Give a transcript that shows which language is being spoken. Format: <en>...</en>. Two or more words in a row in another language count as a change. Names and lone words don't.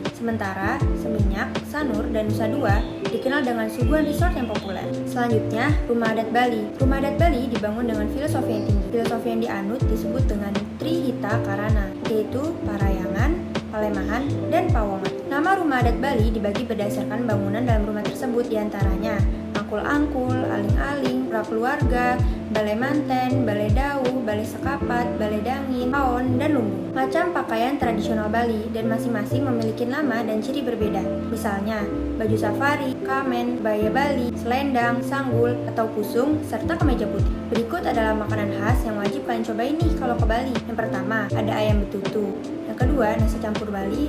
<id>Sementara, Seminyak, Sanur, dan Nusa Dua dikenal dengan suguhan resort yang populer. Selanjutnya, Rumah Adat Bali. Rumah Adat Bali dibangun dengan filosofi yang tinggi. Filosofi yang dianut disebut dengan Trihita Karana, yaitu Parayangan, Palemahan, dan Pawongan. Nama Rumah Adat Bali dibagi berdasarkan bangunan dalam rumah tersebut, diantaranya angkul-angkul, aling-aling, prakeluarga, balai manten, balai dau, balai sekapat, balai dangin, paon, dan lumbung. Macam pakaian tradisional Bali dan masing-masing memiliki nama dan ciri berbeda. Misalnya, baju safari, kamen, baya Bali, selendang, sanggul, atau kusung, serta kemeja putih. Berikut adalah makanan khas yang wajib kalian cobain nih kalau ke Bali. Yang pertama, ada ayam betutu. Yang kedua, nasi campur Bali.</id>